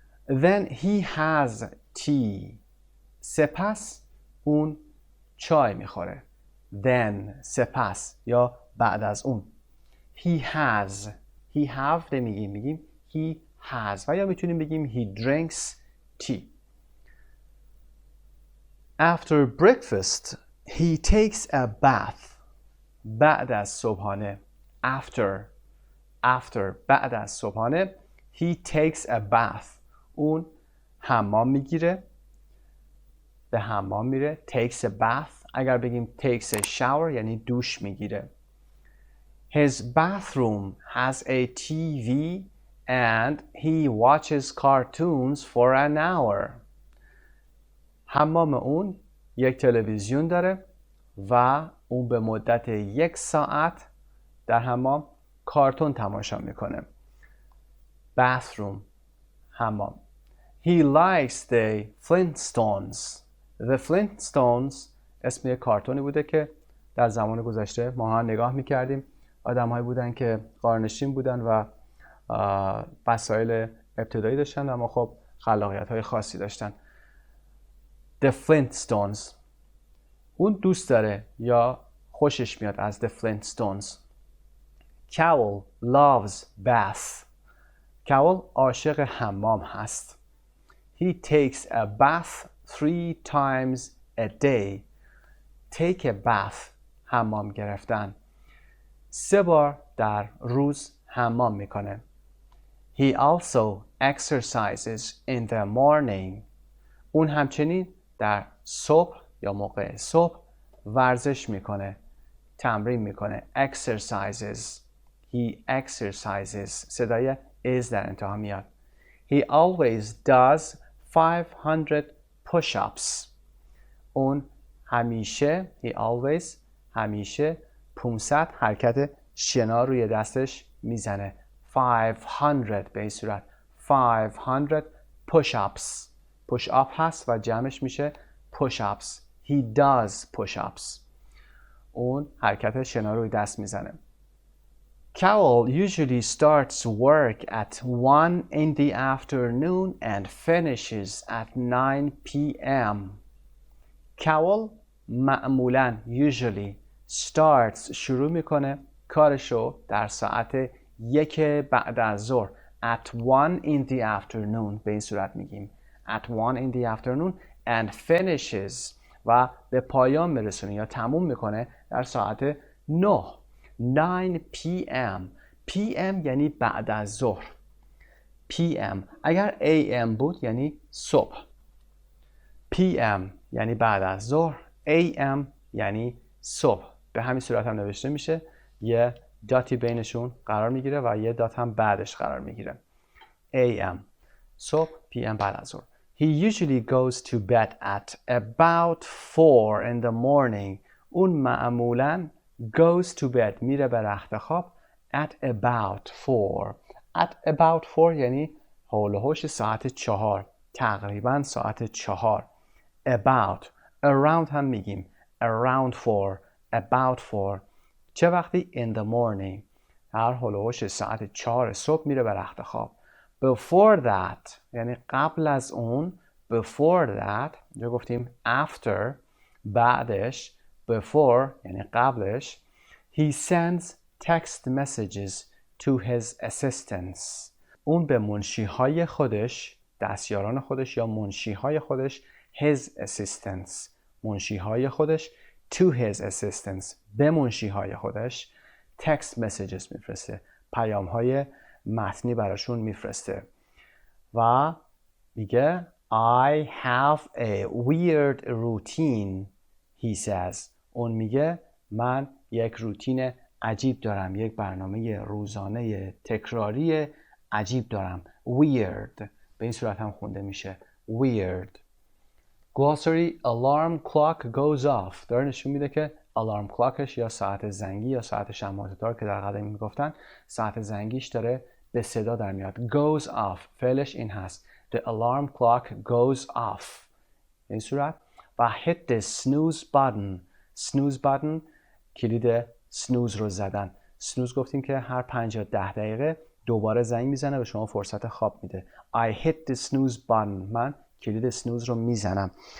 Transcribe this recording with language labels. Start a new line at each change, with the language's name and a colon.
English: Then he has tea.
Persian: سپس اون چای میخوره.
English: then
Persian: سپس یا بعد از اون.
English: he have
Persian: نمیگیم، میگیم
English: he has
Persian: و یا میتونیم بگیم
English: he drinks tea. After breakfast he takes a bath.
Persian: بعد از صبحانه.
English: after
Persian: بعد از صبحانه
English: he takes a bath.
Persian: اون حمام میگیره، به حمام میره.
English: takes a bath.
Persian: اگر بگیم
English: takes a shower
Persian: یعنی دوش میگیره.
English: His bathroom has a TV and he watches cartoons for an hour.
Persian: حمام اون یک تلویزیون داره و اون به مدت 1 ساعت در حمام کارتون تماشا میکنه. bathroom حمام.
English: He likes the Flintstones.
Persian: The Flintstones اسم یک کارتونی بوده که در زمان گذشته ما هم نگاه میکردیم. آدم‌هایی بودن که غارنشین بودن و وسایل ابتدایی داشتن اما خب خلاقیت‌های خاصی داشتن.
English: The Flintstones.
Persian: اون دوست داره یا خوشش میاد از The Flintstones.
English: Cowell loves bath.
Persian: Cowell عاشق حمام هست.
English: He takes a bath 3 times a day. Take a bath
Persian: حمام گرفتن. 3 بار در روز حمام میکنه.
English: He also exercises in the morning.
Persian: اون همچنین در صبح یا موقع صبح ورزش میکنه، تمرین میکنه.
English: exercises. He exercises.
Persian: صدای is در انتها میاد.
English: He always does 500 push-ups.
Persian: اون همیشه همیشه 500 حرکت شنا روی دستش میزنه. 500 به این صورت 500 push-ups. push-up هست و جمعش میشه push-ups.
English: He does push-ups.
Persian: اون حرکت شنا روی دست میزنه.
English: Cowell usually starts work at 1 in the afternoon and finishes at 9 p.m.
Persian: Cowell معمولاً
English: usually starts
Persian: شروع میکنه کارشو در ساعت 1 بعد از ظهر.
English: at 1 in the afternoon
Persian: به این صورت میگیم
English: at 1 in the afternoon and finishes
Persian: و به پایان میرسونه یا تموم میکنه در ساعت
English: 9 p.m.
Persian: p.m. یعنی بعد از ظهر. p.m. اگر a.m. بود یعنی صبح. p.m. یعنی بعد از ظهر. a.m. یعنی صبح. به همین صورت هم نوشته میشه. یه داتی بینشون قرار میگیره و یه دات هم بعدش قرار میگیره. a.m. صبح. p.m. بعد از ظهر.
English: He usually goes to bed at about 4 in the morning.
Persian: اون معمولاً
English: goes to bed
Persian: میره به رخت خواب
English: at about 4. at about 4
Persian: یعنی حول و حوش ساعت 4. تقریباً ساعت 4. about around هم میگیم
English: around 4 about 4.
Persian: چه وقتی؟
English: in the morning.
Persian: هر حول و حوش ساعت 4 صبح میره به رخت خواب.
English: before that
Persian: یعنی قبل از اون.
English: before that
Persian: یا گفتیم after بعدش. before یعنی قبلش.
English: he sends text messages to his assistants.
Persian: اون به منشیهای خودش، دستیاران خودش یا منشیهای خودش
English: his assistants.
Persian: منشیهای خودش
English: to his assistants.
Persian: به منشیهای خودش
English: text messages
Persian: میفرسته. پیام‌های متنی براشون میفرسته. و میگه
English: I have a weird routine. He says.
Persian: اون میگه من یک روتین عجیب دارم. یک برنامه روزانه تکراری عجیب دارم.
English: Weird.
Persian: به این صورت هم خونده میشه.
English: Weird. Glossary alarm clock goes off.
Persian: داره نشون میده که alarm clockش یا ساعت زنگی یا ساعت شمعدار که در قدیم میگفتن ساعت زنگیش داره به صدا در میاد.
English: Goes off.
Persian: فعلش این هست.
English: The alarm clock goes off.
Persian: این صورت. و
English: hit the snooze button.
Persian: snooze button کلید snooze رو زدن. snooze گفتیم که هر 5 یا 10 دقیقه دوباره زنگ میزنه به شما فرصت خواب میده.
English: I hit the snooze button.
Persian: من کلید snooze رو میزنم.